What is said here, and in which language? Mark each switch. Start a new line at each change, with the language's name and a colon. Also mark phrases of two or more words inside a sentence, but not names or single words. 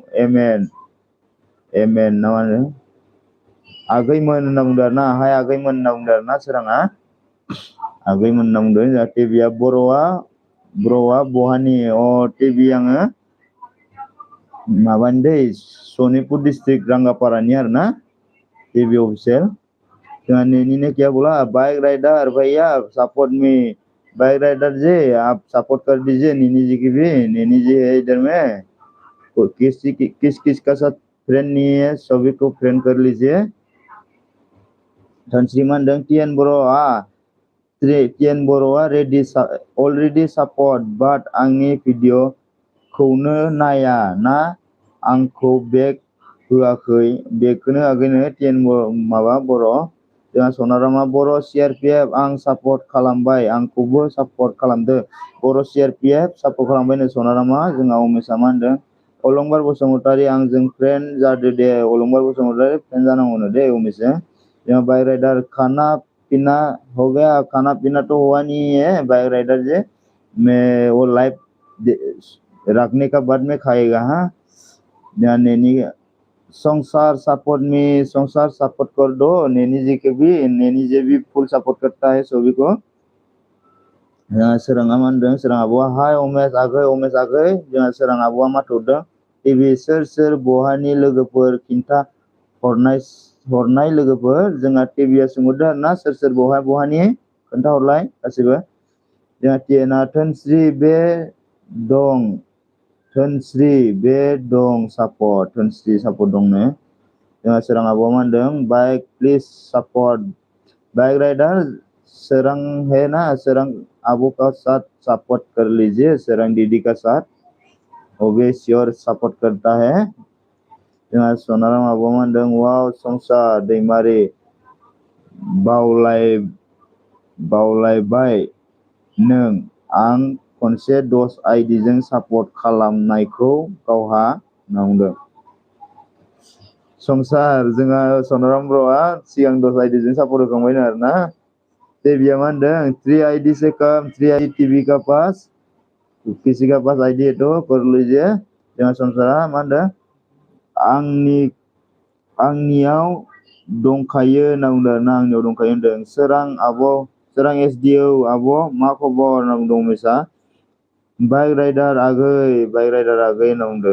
Bodo: एमेन ना मा होनो आगैमोन होनना बुंदों आरोना हाय आगैमोन होनना बुंदों आरोना सोराङा आगैमोन होनना बुंदों जोंहा टिभिया ब्र'आ बहानि टिभि आङो माबानि दै सनितपुर डिस्ट्रिक्ट रंगापारानि आरोना टिभि ऑफिशियल जोंहा
Hindi: नेनी ने क्या बोला
English: bike rider
Hindi: भैया
English: support me bike rider
Hindi: जी आप सपोर्ट कर दीजिए नेनी जी की भी नेनी जी है इधर में किस का साथ फ्रेंड नहीं है सभी को फ्रेंड कर लीजिए
Bodo: धनश्री मानदों टिएन बर'आ
English: already support but
Bodo: आंनि भिडिअखौनो नाया ना आंखौ बेक होआखै बेखौनो आगैनो टिएन माबा बर' जोंहा सनारामा बर' CRPF आं सापर्ट खालामबाय आंखौबो सापर्ट खालामदो बर' CRPF सापर्ट खालामबायनो सनारामा जोंहा उमेशआ मा होनदों अलंबार बसुमतारी आंजों फ्रेन्ड जादो दे अलंबार बसुमतारी फ्रेन्ड जानांगौनो दे उमेशजों जोंहा
English: bike rider
Bodo: खाना
Hindi: पीना हो गया खाना पीना तो हुआ नहीं है
English: bike rider
Hindi: जी मैं वो लाइव रखने का बाद में खाएगा हाँ नेनी संसार सपोर्ट कर दो नेनी जी के भी नेनी जी भी फुल सपोर्ट करता है सभी को
Bodo: सोराङा मा होनदों सोरां आब'आ हाय उमेश आगै जोंहा सोरां आब'आ मा थौदों टिभि सोर बहानि लोगोफोर खिन्था हरनाय लोगोफोर जोंहा टिभिया सोंहरदों आरोना सोर बहानि खोन्थाहरलाय गासिबो जोंहा टिएनआ धोनस्रि बे दं सापर्ट धोनस्रि सापर्ट दंनो जोंहा सोरां आब'आ मा होनदों
English: bike please support bike rider
Hindi: सोरां है ना सोरां आबू का साथ सपोर्ट कर लीजिए सोरां दीदी का साथ वो भी श्योर सपोर्ट करता है
Bodo: जोंहा सनाराम आब' मा होनदों वाव संसार दैमारि बावलायबाय नों आं खनसे दस आइडिजों सापर्ट खालामनायखौ गावहा होनना बुंदों। संसार जोंहा सनाराम ब्र'आ सिगां दस आइडिजों सापर्ट होखांबायनो आरोना। देबिया मा होनदों
Hindi: 3 आईडी से कम 3 आईडी टीवी का पास किसी का पास आईडी है तो कर लीजिए।
Bodo: जोंहा संसारा मा होनदों आंनियाव दंखायो होनना बुंदों आरोना आंनियाव दंखायो होनदों। सोरां एसडिअ आब' मा खबर होनना बुंदों उमेशा। बाइक राइडार आगै होनना बुंदों।